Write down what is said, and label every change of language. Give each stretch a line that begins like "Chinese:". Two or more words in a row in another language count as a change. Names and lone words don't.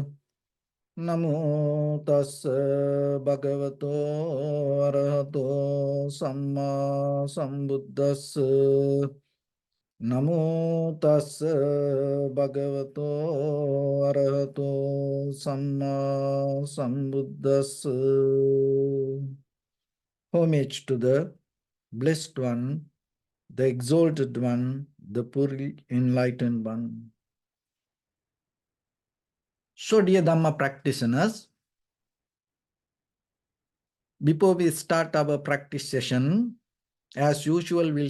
Pali: Namo tassa bhagavato arahato samma sambuddhassa. Namo tassa bhagavato arahato samma sambuddhassa.
English: Homage to the Blessed One, the Exalted One, the purely enlightened One. So, dear Dhamma practitioners, before we start our practice session, as usual, we'll